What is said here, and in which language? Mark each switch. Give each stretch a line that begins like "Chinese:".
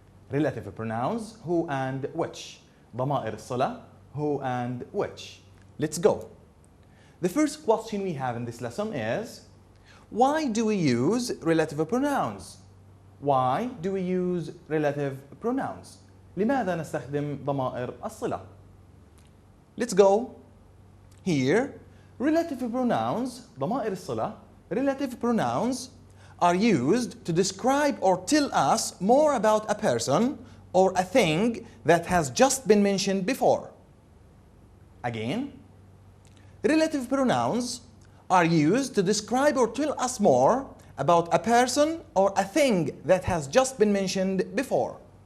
English: Relative pronouns who and which.
Arabic: ضمائر الصلة
English: who and which. Let's go. The first question we have in this lesson is, why do we use relative pronouns? Why do we use relative pronouns?
Arabic: لماذا نستخدم ضمائر الصلة?
English: Let's go. Here, relative pronouns,
Arabic: ضمائر الصلة,
English: relative pronouns are used to describe or tell us more about a person or a thing that has just been mentioned before. Again, relative pronouns are used to describe or tell us more about a person or a thing that has just been mentioned before.